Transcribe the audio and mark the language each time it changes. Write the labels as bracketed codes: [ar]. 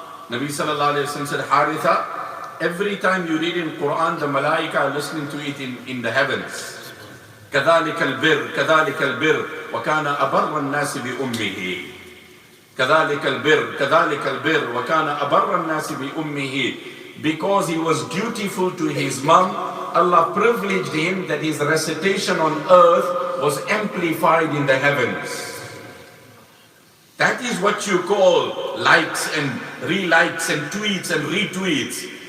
[en] Nabi sallallahu alayhi wa sallam said, Haritha, every time you read in Quran, the malaika are listening to it in the heavens. [ar] كذلك البر وكان أبر الناس بأمه. كذلك البر وكان أبر الناس بأمه. [en] Because he was dutiful to his mom, Allah privileged him that his recitation on earth was amplified in the heavens. That is what you call likes and re-likes and tweets and retweets.